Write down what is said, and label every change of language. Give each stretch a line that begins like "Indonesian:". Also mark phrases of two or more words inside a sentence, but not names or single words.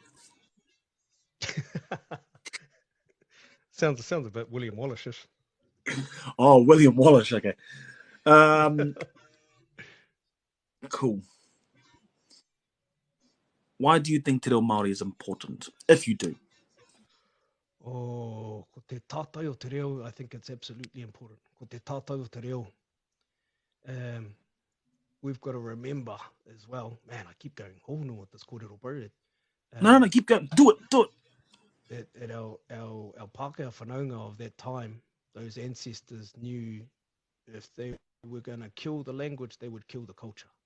English: Sounds a bit William Wallace-ish. Oh, William Wallace, okay. Cool. Why do you think Te Reo Māori is important, if you do? Oh,
Māori: ko te tātai o te reo,
English: I think it's absolutely important.
Māori: Ko te tātai o te reo.
English: We've got to remember as well. Man, I keep going honu with this kōrero, bro. No, keep going. Do it. That our Pākehā whanaunga of that time, those ancestors knew if they were going to kill the language, they would kill the culture.